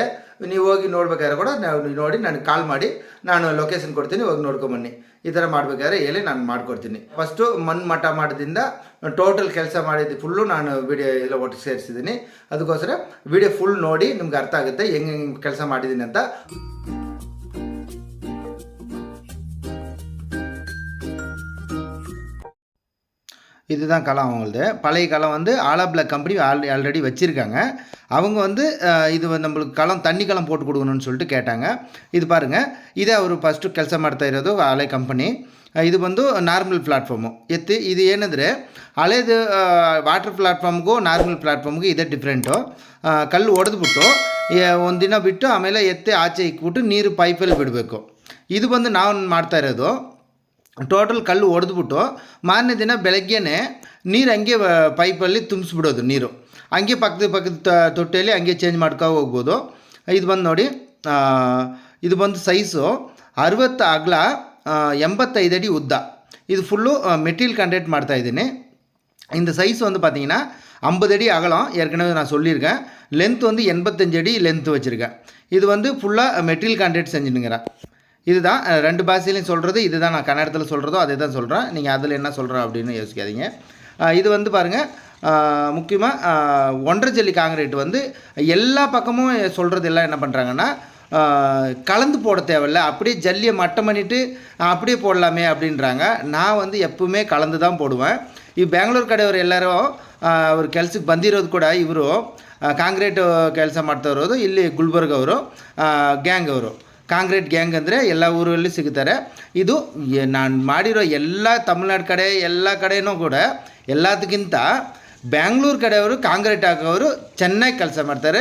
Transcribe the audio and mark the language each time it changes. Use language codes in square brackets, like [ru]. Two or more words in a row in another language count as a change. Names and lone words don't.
[kn] ನೀವು ಹೋಗಿ ನೋಡ್ಬೇಕಾದ್ರೆ ಕೂಡ ನೋಡಿ ನನಗೆ ಕಾಲ್ ಮಾಡಿ, ನಾನು ಲೊಕೇಶನ್ ಕೊಡ್ತೀನಿ, ಹೋಗಿ ನೋಡ್ಕೊಂಬನ್ನಿ. ಈ ಥರ ಮಾಡಬೇಕಾದ್ರೆ ಹೇಳಿ ನಾನು ಮಾಡಿಕೊಡ್ತೀನಿ. ಫಸ್ಟು ಮಣ್ಣು ಮಠ ಮಾಡೋದ್ರಿಂದ ಟೋಟಲ್ ಕೆಲಸ ಮಾಡಿದ್ದು ಫುಲ್ಲು ನಾನು ವಿಡಿಯೋ ಎಲ್ಲ ಒಟ್ಟಿಗೆ ಸೇರಿಸಿದ್ದೀನಿ. ಅದಕ್ಕೋಸ್ಕರ ವಿಡಿಯೋ ಫುಲ್ ನೋಡಿ ನಿಮ್ಗೆ ಅರ್ಥ ಆಗುತ್ತೆ ಹೆಂಗೆ ಕೆಲಸ ಮಾಡಿದ್ದೀನಿ ಅಂತ. [ta] இதுதான் களம் அவங்களது. பழைய களம் வந்து ஆலாப்ளாக் கம்பெனி ஆல்ரெடி வச்சுருக்காங்க. அவங்க வந்து இது நம்மளுக்கு களம் தண்ணி களம் போட்டு கொடுக்கணும்னு சொல்லிட்டு கேட்டாங்க. இது பாருங்கள், [kn] ಇದೇ ಅವರು ಫಸ್ಟು ಕೆಲಸ ಮಾಡ್ತಾ ಇರೋದು ಹಳೆ ಕಂಪನಿ. ಇದು ಬಂದು [en] normal platform [kn] ಎತ್ತಿ. ಇದು ಏನಂದರೆ ಹಳೇದು [en] water platform normal platform [kn] ಇದೇ ಡಿಫ್ರೆಂಟು. ಕಲ್ಲು ಹೊಡೆದ್ಬಿಟ್ಟು ಒಂದಿನ ಬಿಟ್ಟು ಆಮೇಲೆ ಎತ್ತಿ ಆಚೆ ಇಕ್ಬಿಟ್ಟು ನೀರು ಪೈಪಲ್ಲಿ ಬಿಡಬೇಕು. ಇದು ಬಂದು ನಾವು ಮಾಡ್ತಾ ಇರೋದು ಟೋಟಲ್ ಕಲ್ಲು ಹೊಡೆದ್ಬಿಟ್ಟು ಮಾರನೇ ದಿನ ಬೆಳಗ್ಗೆನೇ ನೀರು ಹಂಗೆ ಪೈಪಲ್ಲಿ ತುಂಬಿಸ್ಬಿಡೋದು. ನೀರು ಹಂಗೆ ಪಕ್ಕದ ತೊಟ್ಟೆಯಲ್ಲಿ ಹಂಗೆ ಚೇಂಜ್ ಮಾಡ್ಕೊ ಹೋಗ್ಬೋದು. ಇದು ಬಂದು ನೋಡಿ, ಇದು ಬಂದು ಸೈಜು 60 ಅಗಲ, 85 ಅಡಿ ಉದ್ದ. [ta] இது [en] full material conduct [ta] ಮಾಡ್ತಾಯಿದ್ದೀನಿ. இந்த சைஸ் வந்து பார்த்திங்கன்னா 50 அடி அகலம், ஏற்கனவே நான் சொல்லியிருக்கேன். லென்த் வந்து 85 அடி லென்த் வச்சுருக்கேன். இது வந்து ஃபுல்லாக [en] material conduct [ta] செஞ்சுனுங்கிறேன். இதுதான் ரெண்டு பாஷையிலையும் சொல்கிறது. இதுதான் நான் கன்னடத்தில் சொல்கிறதோ அதே தான் சொல்கிறேன். நீங்கள் அதில் என்ன சொல்கிறேன் அப்படின்னு யோசிக்காதீங்க. இது வந்து பாருங்கள், முக்கியமாக 1.5 ஜல்லி காங்கிரீட் வந்து எல்லா பக்கமும் சொல்கிறது எல்லாம் என்ன பண்ணுறாங்கன்னா, கலந்து போட தேவையில்ல, அப்படியே ஜல்லியை மட்டம் பண்ணிவிட்டு அப்படியே போடலாமே அப்படின்றாங்க. நான் வந்து எப்பவுமே கலந்து தான் போடுவேன். [kn] ಈ ಬ್ಯಾಂಗ್ಳೂರು ಕಡೆಯವರು ಎಲ್ಲರೂ ಅವ್ರ ಕೆಲ್ಸಕ್ಕೆ ಬಂದಿರೋದು ಕೂಡ ಇವರು ಕಾಂಕ್ರೀಟ್ ಕೆಲಸ ಮಾಡ್ತಾ ಇರೋದು ಇಲ್ಲಿ ಗುಲ್ಬರ್ಗ ಅವರು ಗ್ಯಾಂಗ್ ಅವರು. [en] concrete gang [kn] ಅಂದರೆ ಎಲ್ಲ ಊರಲ್ಲಿ ಸಿಗುತ್ತಾರೆ. ಇದು ನಾನು ಮಾಡಿರೋ ಎಲ್ಲ ತಮಿಳ್ನಾಡು ಕಡೆ ಎಲ್ಲ ಕಡೆಯೂ ಕೂಡ ಎಲ್ಲದಕ್ಕಿಂತ ಬ್ಯಾಂಗ್ಳೂರು ಕಡೆಯವರು ಕಾಂಕ್ರೀಟ್ ಹಾಕೋರು ಚೆನ್ನಾಗಿ ಕೆಲಸ ಮಾಡ್ತಾರೆ.